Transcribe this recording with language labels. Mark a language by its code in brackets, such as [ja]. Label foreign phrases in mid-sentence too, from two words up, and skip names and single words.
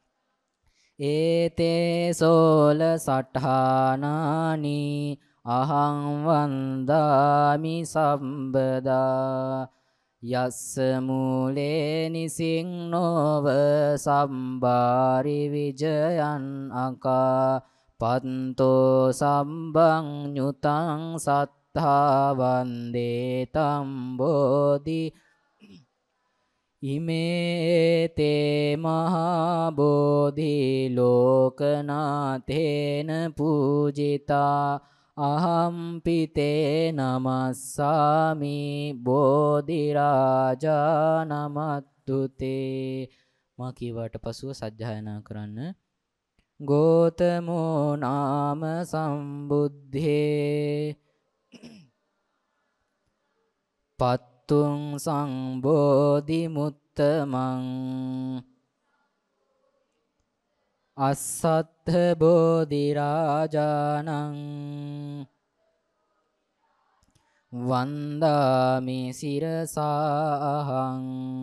[pi] ඒතේ සෝල සට්ඨානානි අහං වන්දාමි සම්බදා යස්ස මූලේ නිසින්නෝව සම්බාරි විජයන් අකා පන්තෝ සම්බං ඤුතං සත්තා වන්දේ තම්බෝධි ඉමේ තේ මහා බෝධි ලෝකනාතේන පූජිතා අහම්පි තේ නමස්සාමි බෝධි රාජා නමත්තුතේ. [si] මා කීවට පසුව සජ්ජායනා කරන්න. [pi] ගෝතමෝ නාම සම්බුද්ධේ පත්තුං සංබෝධි මුත්තමං අස්සත්ථ බෝධි රාජානං වන්දාමි සිරසාහං